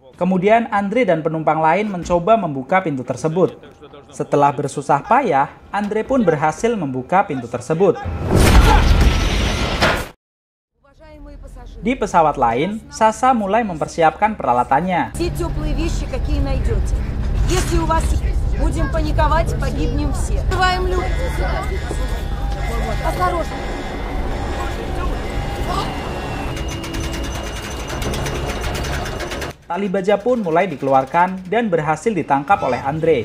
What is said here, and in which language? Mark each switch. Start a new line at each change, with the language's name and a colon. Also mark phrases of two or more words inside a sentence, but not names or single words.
Indonesian: Kemudian Andre dan penumpang lain mencoba membuka pintu tersebut. Setelah bersusah payah, Andre pun berhasil membuka pintu tersebut. Di pesawat lain, Sasha mulai mempersiapkan peralatannya.
Russian: Будем паниковать, погибнем все. Открываем люк. Осторожно.
Indonesian: Tali baja pun mulai dikeluarkan dan berhasil ditangkap oleh Andre.